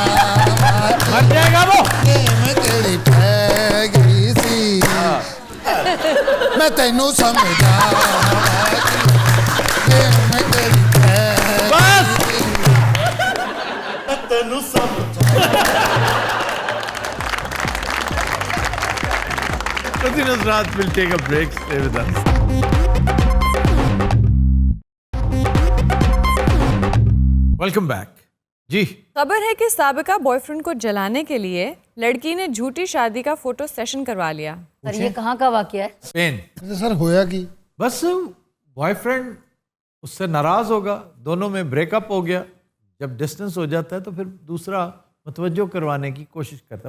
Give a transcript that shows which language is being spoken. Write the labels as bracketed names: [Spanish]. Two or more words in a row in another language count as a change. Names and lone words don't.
[Urdu] مر جائے گا وہ. [Punjabi] گیم تیری پے گئی سی میں تینوں سمجھا گیم تیری پے बस تینوں سمجھا. [English] Nusrat will take a break. Stay with us. Welcome back. [Urdu] जी, خبر ہے کہ سابقہ بوائے فرینڈ کو جلانے کے لیے لڑکی نے جھوٹی شادی کا [English] photo session [Urdu] کروا لیا. سر یہ کہاں کا واقعہ ہے? स्पेन। [Punjabi] سر ہویا کی [Urdu] بس بوائے فرینڈ اس سے ناراض ہوگا، دونوں میں بریک اپ ہو گیا. جب ڈسٹنس ہو جاتا ہے تو پھر دوسرا متوجہ کروانے کی کوشش کرتا ہے.